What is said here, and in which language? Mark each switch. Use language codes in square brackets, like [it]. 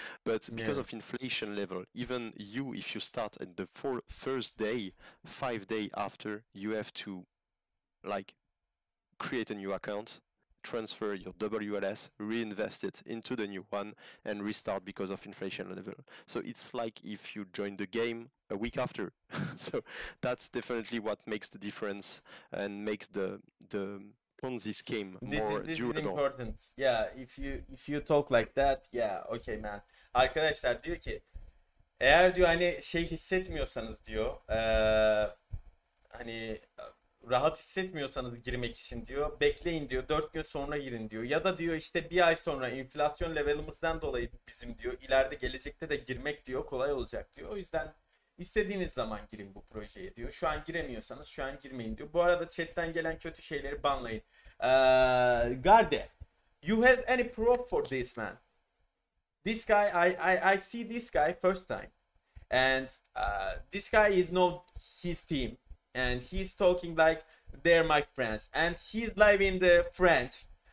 [en] But because of inflation level, even you, if you start at the first day, 5 days after, you have to like create a new account, transfer your WLS, reinvest it into the new one, and restart because of inflation level. So it's like if you join the game a week after. So that's definitely what makes the difference and makes the Ponzi scheme more This is durable. important. Yeah, if you talk like that, yeah, okay man. [tr] Arkadaşlar diyor ki eğer diyor hani şey hissetmiyorsanız diyor hani rahat hissetmiyorsanız girmek için diyor bekleyin diyor 4 gün sonra girin diyor, ya da diyor işte bir ay sonra enflasyon levelimizden dolayı bizim diyor ileride gelecekte de girmek diyor kolay olacak diyor. O yüzden istediğiniz zaman girin bu projeye diyor. Şu an giremiyorsanız şu an girmeyin diyor. Bu arada chatten gelen kötü şeyleri banlayın. [en] Garde, you has any proof for this man? This guy, I see this guy first time, and this guy is know his team, and he's talking like they're my friends, and he's live in the French.